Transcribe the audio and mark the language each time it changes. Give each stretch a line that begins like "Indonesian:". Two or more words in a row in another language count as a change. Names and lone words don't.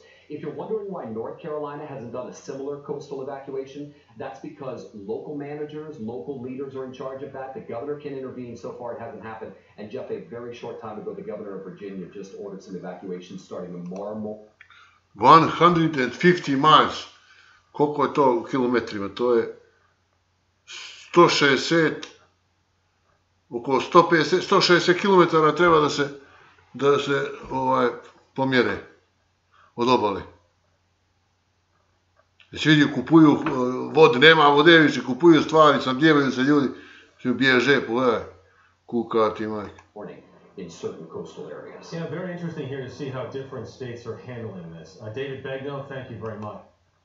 English: If you're wondering why North Carolina hasn't done a similar coastal evacuation, that's because local managers, local leaders are in charge of that. The governor can intervene. So far, it hasn't happened. And Jeff, a very short time ago, the governor of Virginia just ordered some evacuations starting tomorrow. 150 miles.
Bosnian: Koliko je to u kilometrima? To je 160, oko 160 km treba da se pomjere od obale. Znači vidi, kupuju vode, nema vode više, kupuju stvari, snabdijevaju se ljudi, svi bježe, pogledaj, kukati majke.
English: In certain coastal areas. Yeah, very interesting here to see how different states are handling this. David Begno, thank you very much.